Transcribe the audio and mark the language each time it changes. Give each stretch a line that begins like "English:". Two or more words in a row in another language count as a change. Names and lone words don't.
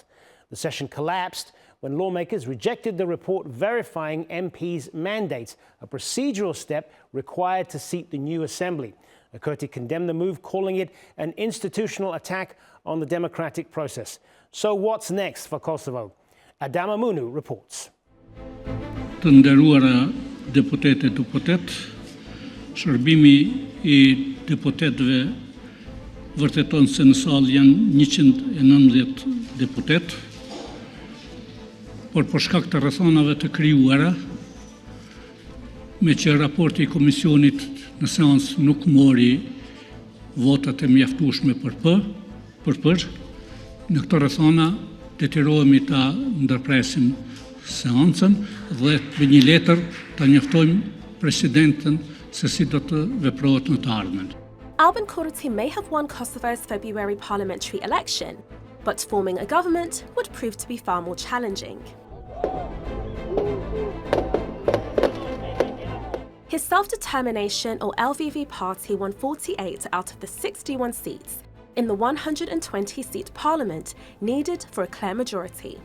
English: The session collapsed when lawmakers rejected the report verifying MPs' mandates, a procedural step required to seat the new assembly. Kurti condemned the move, calling it an institutional attack on the democratic process. So what's next for Kosovo? Adama Munu reports.
Albanian: Të nderuara deputete e deputet, shërbimi I deputetëve vërteton se në salë janë 119 deputet, por për shkak të rrethonave të krijuara, me që raporti I komisionit në seancë nuk mori votat e mjaftueshme për, në këto rrethona detyrohemi ta ndërpresim seancën dhe me një letër ta njoftojmë presidentën se si do të veprohet në të ardhmen.
English: Albin Kurti may have won Kosovo's February parliamentary election, but forming a government would prove to be far more challenging. His Self-Determination or LVV party won 48 out of the 61 seats in the 120-seat parliament needed for a clear majority.